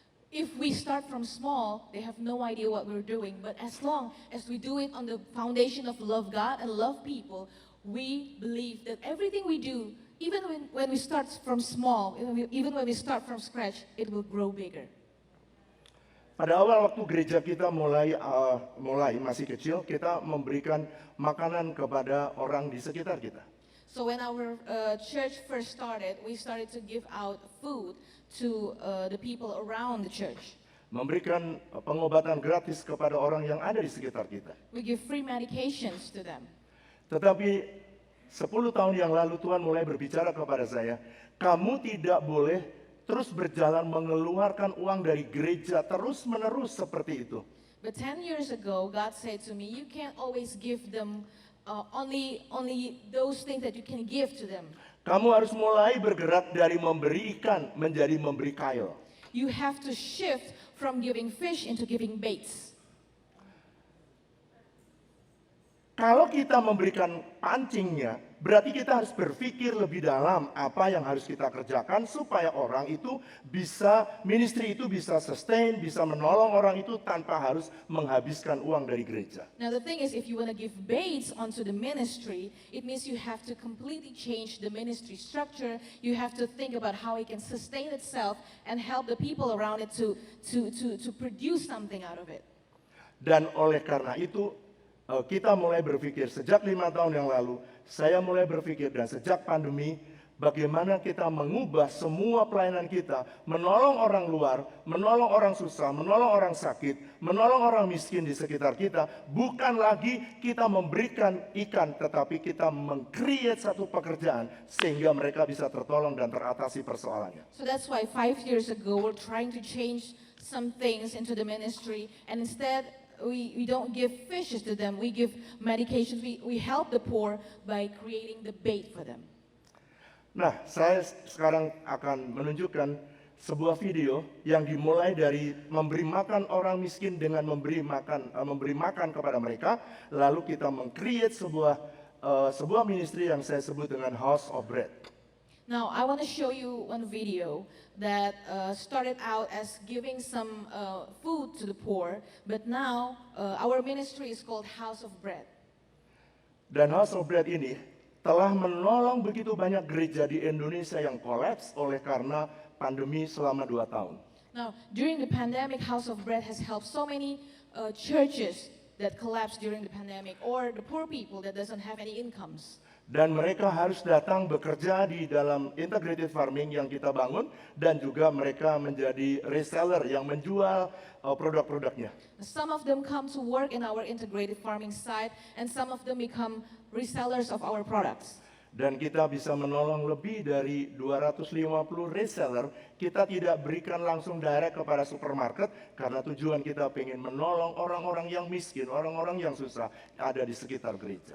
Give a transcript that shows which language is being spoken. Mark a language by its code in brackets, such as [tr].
[en] if we start from small, they have no idea what we're doing. But as long as we do it on the foundation of love God and love people, we believe that everything we do, even when we start from small, even when we start from scratch, it will grow bigger. [id] Pada awal waktu gereja kita mulai masih kecil, kita memberikan makanan kepada orang di sekitar kita. [en] So when our church first started, we started to give out food to the people around the church. [id] Memberikan pengobatan gratis kepada orang yang ada di sekitar kita. [en] We give free medications to them. [id] Tetapi 10 tahun yang lalu Tuhan mulai berbicara kepada saya, kamu tidak boleh terus berjalan mengeluarkan uang dari gereja terus-menerus seperti itu. [en] But 10 years ago, God said to me, you can't always give them only those things that you can give to them. [id] Kamu harus mulai bergerak dari memberi ikan menjadi memberi kail. [en] You have to shift from giving fish into giving baits. [id] Kalau kita memberikan pancingnya, berarti kita harus berpikir lebih dalam apa yang harus kita kerjakan supaya orang itu bisa, ministry itu bisa sustain, bisa menolong orang itu tanpa harus menghabiskan uang dari gereja. [en] Now the thing is, if you want to give baits onto the ministry, it means you have to completely change the ministry structure. You have to think about how it can sustain itself and help the people around it to produce something out of it. [id] Dan oleh karena itu, kita mulai berpikir sejak 5 tahun yang lalu, saya mulai berpikir dan sejak pandemi, bagaimana kita mengubah semua pelayanan kita, menolong orang luar, menolong orang susah, menolong orang sakit, menolong orang miskin di sekitar kita, bukan lagi kita memberikan ikan, tetapi kita meng-create satu pekerjaan sehingga mereka bisa tertolong dan teratasi persoalannya. [en] So that's why 5 years ago we're trying to change some things into the ministry, and instead we don't give fishes to them, we give medications, we help the poor by creating the bait for them. [id] Nah, saya sekarang akan menunjukkan sebuah video yang dimulai dari memberi makan orang miskin dengan memberi makan kepada mereka, lalu kita meng-create sebuah ministry yang saya sebut dengan House of Bread. [en] Now, I want to show you one video that started out as giving some food to the poor, but now our ministry is called House of Bread. [id] Dan House of Bread ini telah menolong begitu banyak gereja di Indonesia yang kolaps oleh karena pandemi selama 2 tahun. [en] Now, during the pandemic, House of Bread has helped so many churches that collapsed during the pandemic, or the poor people that doesn't have any incomes. [id] Dan mereka harus datang bekerja di dalam integrated farming yang kita bangun, dan juga mereka menjadi reseller yang menjual produk-produknya. [en] Some of them come to work in our integrated farming site, and some of them become resellers of our products. [id] Dan kita bisa menolong lebih dari 250 reseller. Kita tidak berikan langsung direct kepada supermarket, karena tujuan kita pengen menolong orang-orang yang miskin, orang-orang yang susah ada di sekitar gereja.